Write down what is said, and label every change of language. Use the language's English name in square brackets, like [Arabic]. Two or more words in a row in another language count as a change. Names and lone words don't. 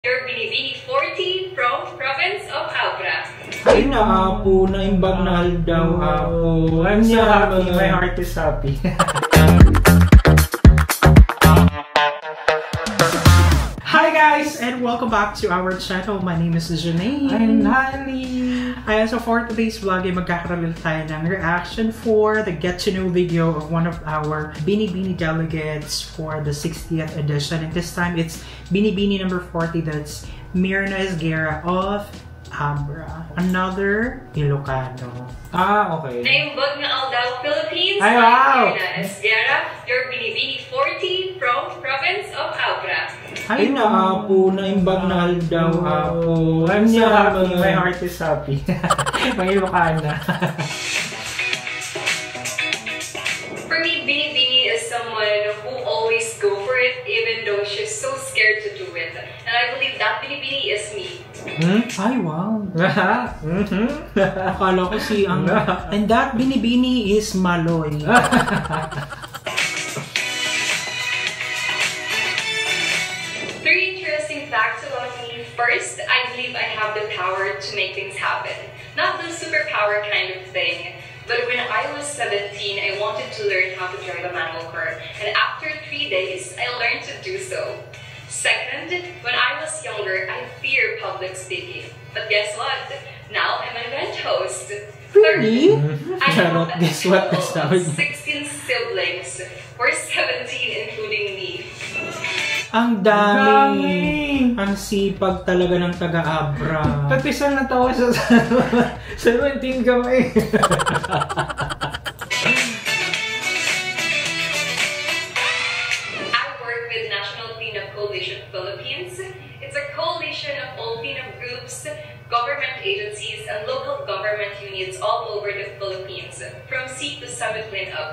[English] Your Binibini 40 from province of Abra. [Iloko] Ay na Apo, naimbag na daw Apo. [English] I'm so happy, my heart is happy. Hi guys, and welcome back to our channel. My name is Janae. I'm Nali. Ayan, so for today's vlog [Filipino] ay magkakaroon tayo ng [English] reaction for the get to know video of one of our Binibini delegates for the 60th edition. And this time it's Binibini number 40, that's Myrna Esguerra of Abra, another Ilocano. Ah, okay. [Iloko] Naimbag na Aldao, Philippines. [English] Ay, wow! Myrna Esguerra, your Binibini 40 from province of Abra. [Iloko] Ay na Apo, naimbag na daw Apo. [English] I'm so happy, my heart is happy. [Filipino] May Ilocana. [English] For me, Binibini is someone who always go for it even though she's so scared to do it. And I believe that Binibini is me. [Filipino] Ay, wow. Akala ko si ang... [English] And that Binibini is Maloy. Three interesting facts about me. First, I believe I have the power to make things happen. Not the superpower kind of thing. But when I was 17, I wanted to learn how to drive a manual car. And after 3 days, I learned to do so. Second, when I was younger, I feared public speaking. But guess what? Now I'm an event host. Really? I have a Guess what? total of 16 siblings. We're 17, including me. [Filipino] Ang dami! Ang sipag talaga ng taga-Abra. Pati siya natawa siya sa 17 kami. [English] I work with National Cleanup Coalition Philippines. It's a coalition of all cleanup groups, government agencies, and local government units all over the Philippines, from sea to summit cleanup.